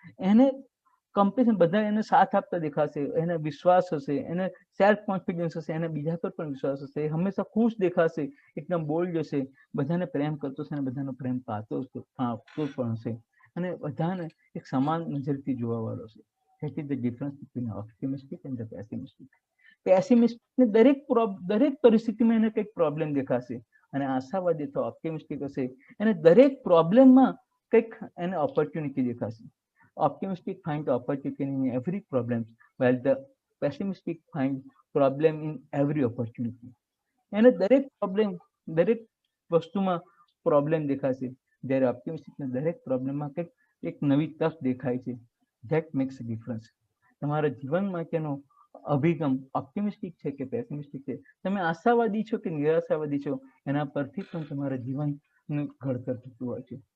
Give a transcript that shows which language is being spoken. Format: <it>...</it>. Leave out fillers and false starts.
<gu>એને કમ્પેરિઝન બધા એને સાથ આપતા દેખાશે, એને વિશ્વાસ હશે, એને સેલ્ફ કોન્ફિડન્સ હશે, એને બીજા પર પણ વિશ્વાસ હશે, એ હંમેશા ખુશ દેખાશે, એકદમ બોલ્ડ હશે, બધાને પ્રેમ કરતો હશે અને બધાનો પ્રેમ પાતો પણ હશે અને બધાને એક સમાન નજરથી જોવા વાળો છે.</gu> <en>That is the difference between optimistic and the pessimistic.</en> <gu>પેસિમિસ્ટિકને દરેક પરિસ્થિતિમાં એને કંઈક પ્રોબ્લેમ દેખાશે અને આશાવાદી તો ઓપ્ટિમિસ્ટિક હશે, એને દરેક પ્રોબ્લેમમાં કંઈક એને ઓપોર્ચ્યુનિટી દેખાશે.</gu> <en>Optimistic find opportunity in every problem, while the pessimistic find problem in every opportunity.</en> <gu>એને દરેક પ્રોબ્લેમ, દરેક વસ્તુમાં પ્રોબ્લેમ દેખાશે, જ્યારે ઓપ્ટિમિસ્ટિકને દરેક પ્રોબ્લેમમાં કંઈક એક નવી તક દેખાય છે.</gu> <en>That makes a difference.</en> <gu>તમારા જીવન માટેનો અભિગમ ઓપ્ટિમિસ્ટિક છે કે પેસિમિસ્ટિક છે, તમે આશાવાદી છો કે નિરાશાવાદી છો, એના પરથી પણ તમારા જીવનનું ઘડતર થતું હોય છે.</gu>